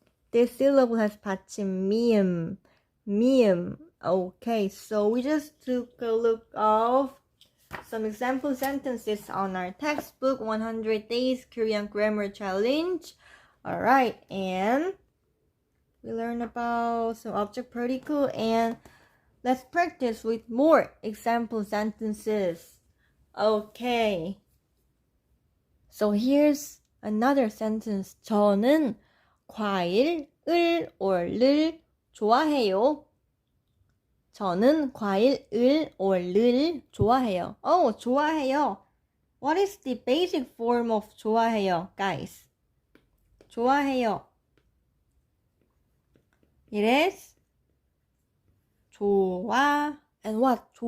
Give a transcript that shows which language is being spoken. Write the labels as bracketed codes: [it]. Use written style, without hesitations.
[en] This syllable has 받침 미음. Okay, so we just took a look of some example sentences on our textbook, 100 Days Korean Grammar Challenge. Alright, and we learned about some object particle, and let's practice with more example sentences. Okay. So here's another sentence. [ko] 저는 과일을 or 를 좋아해요. 저는 과일을 or 를 좋아해요. 좋아해요. [en] What is the basic form of 좋아해요, guys? [ko] 좋아해요. [en] It is 좋아 and what?